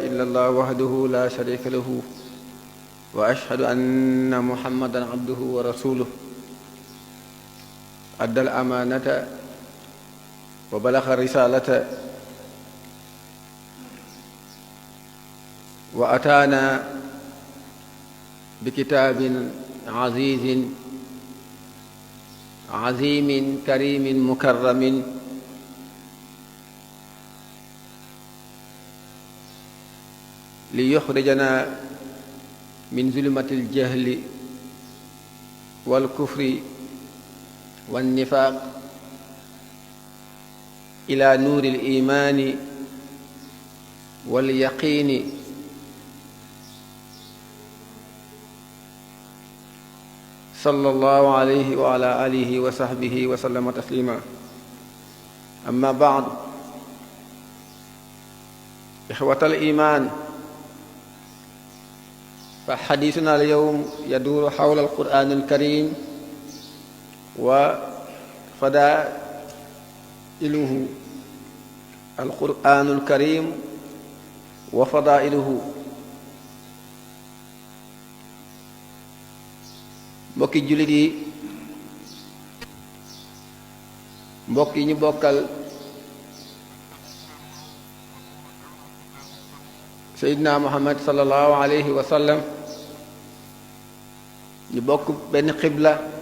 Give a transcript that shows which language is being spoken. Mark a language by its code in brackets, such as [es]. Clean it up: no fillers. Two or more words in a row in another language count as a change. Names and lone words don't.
[ar] إلا الله وحده لا شريك له وأشهد أن محمدا عبده ورسوله أدى الأمانة وبلغ الرسالة وأتانا بكتاب عزيز عظيم كريم مكرم ليخرجنا من ظلمات الجهل والكفر والنفاق إلى نور الإيمان واليقين صلى الله عليه وعلى آله وصحبه وسلم تسليما أما بعد إخوة الإيمان فحديثنا اليوم يدور حول القرآن الكريم و فضائله القرآن الكريم وفضائله [wo] mbokki jullit yi mbokk yi ñu bokkal Seydina Muhammad [ar] صلى الله عليه وسلم [wo] ñu bokk benn xibla